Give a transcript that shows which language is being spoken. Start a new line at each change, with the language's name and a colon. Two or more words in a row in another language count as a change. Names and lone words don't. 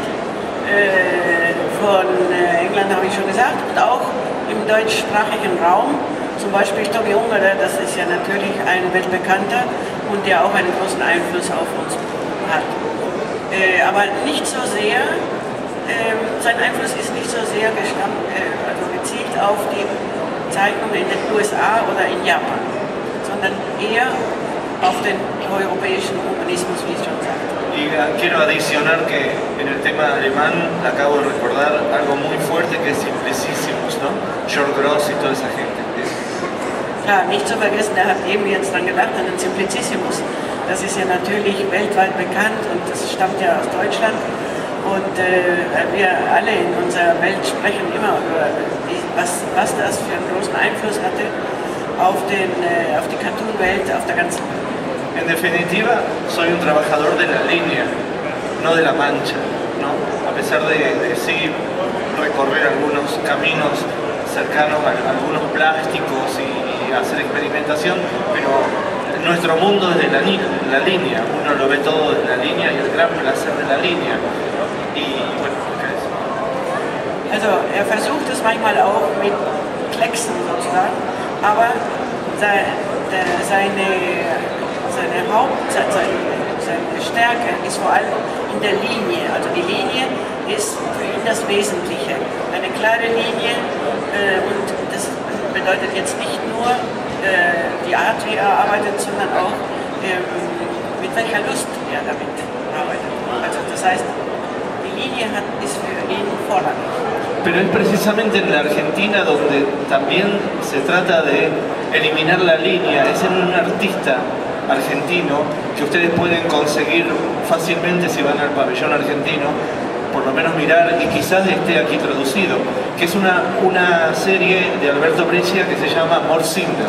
German: Von England habe ich schon gesagt, und auch im deutschsprachigen Raum, zum Beispiel Tommy Ungerer, das ist ja natürlich ein weltbekannter und der auch einen großen Einfluss auf uns hat. Aber nicht so sehr, sein Einfluss ist nicht so sehr gezielt auf die Zeichnungen in den USA oder in Japan, sondern eher auf den europäischen Humanismus, wie ich schon sagte.
Spanish: Y quiero adicionar que en el tema alemán acabo de recordar algo muy fuerte que es Simplicissimus, ¿no? George Gross y toda esa gente.
German: Klar, nicht zu vergessen, er hat eben jetzt dran gedacht, an den Simplicissimus. Das ist ja natürlich weltweit bekannt und das stammt ja aus Deutschland. Und wir alle in unserer Welt sprechen immer über, was das für einen großen Einfluss hatte auf die Cartoon-Welt, auf der ganzen Welt.
Spanish: En definitiva, soy un trabajador de la línea, no de la mancha. ¿no? A pesar de sí recorrer algunos caminos cercanos a algunos plásticos y hacer experimentación, pero nuestro mundo es de la línea, uno lo ve todo de la línea y el gran placer de la línea. Y bueno, ¿qué es?
German: Also versucht es manchmal auch mit Klecksen sozusagen, aber seine Stärke ist vor allem in der Linie. Also die Linie ist für ihn das Wesentliche. Eine klare Linie und das bedeutet jetzt nicht nur die Art, wie er arbeitet, sondern auch mit welcher Lust er damit arbeitet. Also das heißt, die Linie ist für ihn vorrangig.
Spanish: Pero es precisamente en la Argentina donde también se trata de eliminar la línea. Es en un artista argentino que ustedes pueden conseguir fácilmente si van al pabellón argentino, por lo menos mirar, y quizás esté aquí traducido, que es una serie de Alberto Breccia que se llama Mort Cinder.